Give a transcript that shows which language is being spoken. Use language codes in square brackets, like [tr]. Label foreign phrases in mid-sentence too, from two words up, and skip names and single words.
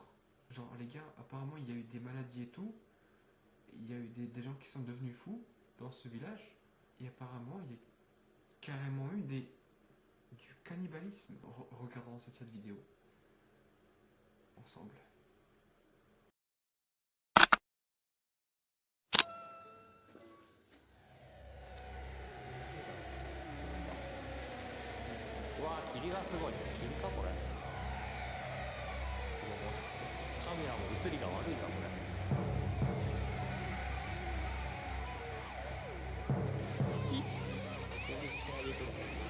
[fr] Genre les gars, apparemment il y a eu des maladies et tout. Il y a eu des gens qui sont devenus fous dans ce village. Et apparemment il y a carrément eu du cannibalisme. Regardons cette vidéo ensemble. [ja] うわー霧がすごい霧かこれすごいカメラも映りが悪いなこれ攻撃しないでくれ